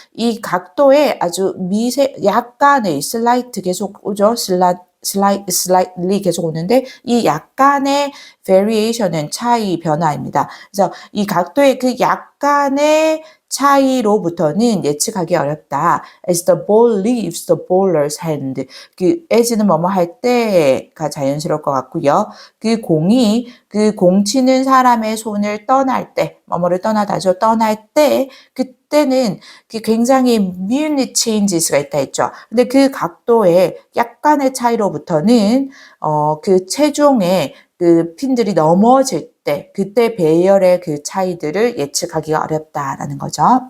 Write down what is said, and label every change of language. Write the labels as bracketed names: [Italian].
[Korean] 이 각도의 아주 약간의 slight 계속 오죠. slightly 계속 오는데, 이 약간의 variation은 차이, 변화입니다. 그래서 이 각도의 그 약간의 차이로부터는 예측하기 어렵다. [English] As the ball leaves the bowler's hand. [Korean] as는 뭐뭐 할 때가 자연스러울 것 같고요. 그 공 치는 사람의 손을 떠날 때, 뭐뭐를 떠나다죠. 떠날 때, 그때는 굉장히 [English] minute changes [Korean] 가 있다 했죠. 근데 그 각도의 약간의 차이로부터는 그 체중의 그 핀들이 넘어질 때, 그때 배열의 그 차이들을 예측하기가 어렵다라는 거죠.